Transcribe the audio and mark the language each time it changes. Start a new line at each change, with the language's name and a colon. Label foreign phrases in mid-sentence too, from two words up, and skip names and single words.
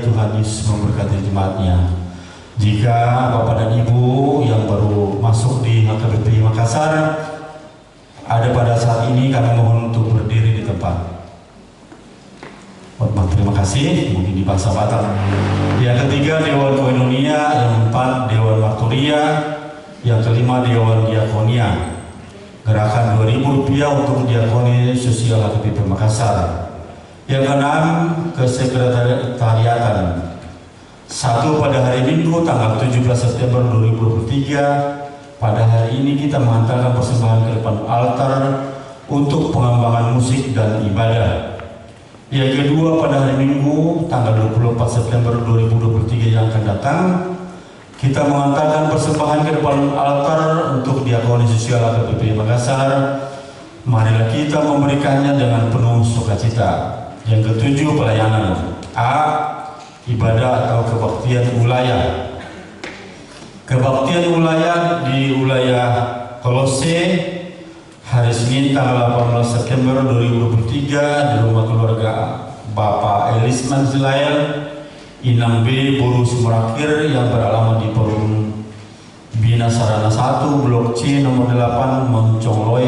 Indonesian: Tuhan Yesus memberkati jemaatnya. Jika Bapak dan Ibu yang baru masuk di HKBP Makassar ada pada saat ini, kami mohon untuk berdiri di tempat. Terima kasih. Mungkin di bahasa Batak. Yang ketiga Dewan Koinonia, yang keempat Dewan Marturia, yang kelima Dewan Diakonia. Gerakan Rp2.000 untuk diakoni sosial HKBP Makassar. Yang keenam Kesekretariatan. Satu, pada hari Minggu tanggal 17 September 2023, pada hari ini kita mengantarkan persembahan ke depan altar untuk pengembangan musik dan ibadah. Yang kedua, pada hari Minggu tanggal 24 September 2023 yang akan datang, kita mengantarkan persembahan ke depan altar untuk diakoni sosial HKBP Makassar. Marilah kita memberikannya dengan penuh sukacita. Yang ketujuh, pelayanan. A, ibadah atau kebaktian wilayah. Kebaktian wilayah di wilayah Kolose hari Senin tanggal 18 September 2023 di rumah keluarga Bapak Elisman Zilael, Inang B, Boru Sumerakir, yang beralamat di Perum Bina Sarana 1, Blok C, nomor 8, Moncongloe.